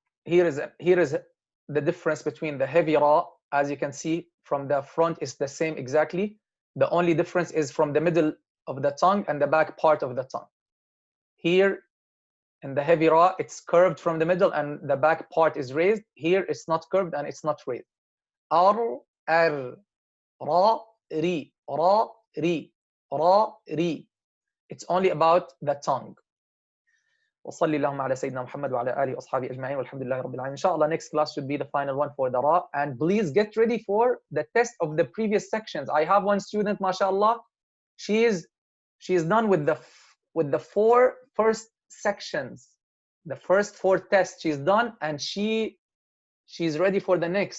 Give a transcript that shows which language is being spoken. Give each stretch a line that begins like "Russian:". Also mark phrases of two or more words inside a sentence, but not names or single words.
English: here is the difference between the heavy ra. As you can see from the front is the same exactly. The only difference is from the middle of the tongue and the back part of the tongue. Here in the heavy ra, it's curved from the middle and the back part is raised. Here it's not curved and it's not raised. Ar, ar, ra, ri, ra, ri, ra, ri. It's only about the tongue.
Arabic: وصلي اللهم على سيدنا محمد وعلى آله وأصحابه أجمعين والحمد لله رب العالمين.
English: Inshallah, next class should be the final one for the ra. And please get ready for the test of the previous sections. I have one student, mashallah. She is done with the 4 first sections. The first 4 tests she's done, and she's ready for the next.